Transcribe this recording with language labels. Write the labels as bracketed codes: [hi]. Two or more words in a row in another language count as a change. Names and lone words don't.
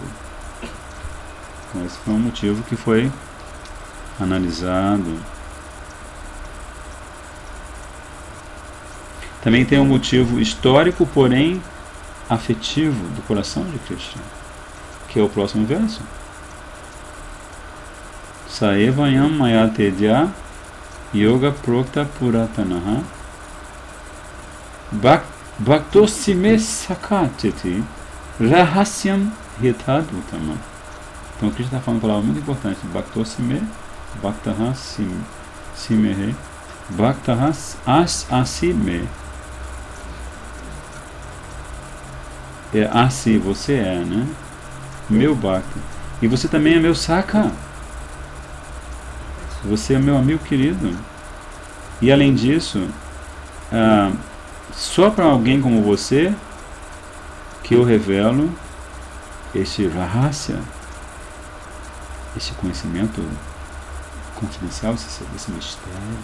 [pt] Então, esse foi um motivo que foi analisado. Também tem um motivo histórico, porém afetivo, do coração de Krishna, que é o próximo verso. [sa] Saevayam mayatedya yoga prokta puratanaha bhaktosime sakatiti rahasyam hitadutama. [pt] Então, o Krishna está falando uma palavra muito importante. [sa] Bhaktosime, bhaktaha simehe, bhaktaha asime. [pt] Assim você é, né? Meu bhakta. E você também é meu saka. Você é meu amigo querido. E além disso, só para alguém como você que eu revelo este rahasya, este conhecimento confidencial, esse mistério.